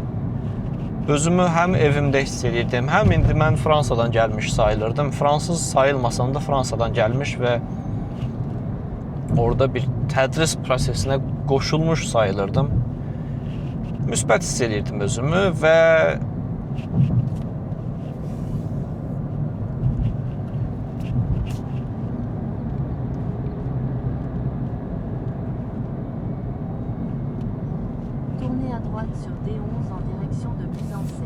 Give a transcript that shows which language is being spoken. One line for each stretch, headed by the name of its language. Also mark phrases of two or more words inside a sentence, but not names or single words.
Azerbaijani: Özümü həm evimdə hiss edirdim, həm indi mən Fransadan gəlmiş sayılırdım. Fransız sayılmasam da Fransadan gəlmiş və orada bir tədris prosesinə qoşulmuş sayılırdım. Müsbət hiss edirdim özümü və
French: Tournez à droite sur D11 en direction de Buzancais.